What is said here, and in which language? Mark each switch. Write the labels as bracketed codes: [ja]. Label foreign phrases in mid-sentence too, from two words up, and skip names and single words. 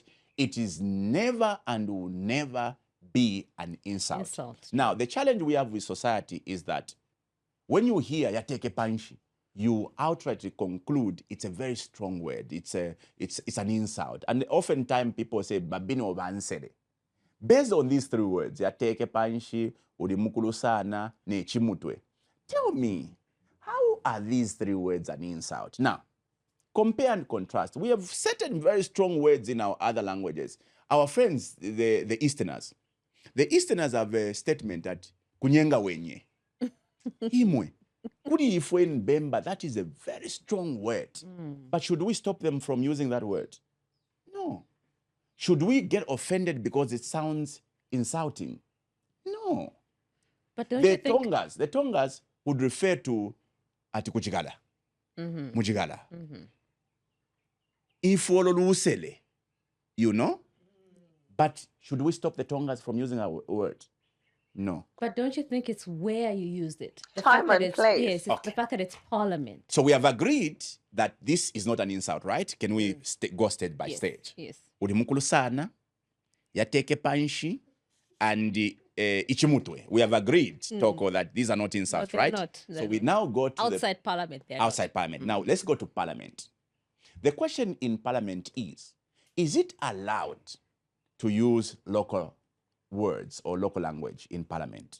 [en] It is never and will never be an insult. Now, the challenge we have with society is that when you hear yateke panch, you outrightly conclude it's a very strong word. It's an insult. And oftentimes people say [bem] babino bansere. [en] Based on these three words, [bem] yateke panshi, ulimukulu sana, ne chimutwe. [en] Tell me, how are these three words an insult? Now, compare and contrast. We have certain very strong words in our other languages. Our friends, the Easterners. The Easterners have a statement that [ny] kunyenga wenye. [bem] Imwe. Kuri ifwe [en] in Bemba, that is a very strong word. But should we stop them from using that word? No. Should we get offended because it sounds insulting? No. But don't you think... The Tongas would refer to [toi] ati kuchigala. Mujigala. Ifolo lusele. [en] You know? But should we stop the Tongas from using our word? No. But don't you think it's where you used it? The Time fact that and place. Yes, it's the fact that it's parliament. So we have agreed that this is not an insult, right? Can we go stage by stage? Yes. [bem] Uli mukulu sana, yateke panshi, [en] and ichimutwe. We have agreed, Toko, that these are not insults, No, they're right? not. So we now go to outside parliament. Outside parliament. Now let's go to parliament. The question in parliament is it allowed to use local words or local language in parliament?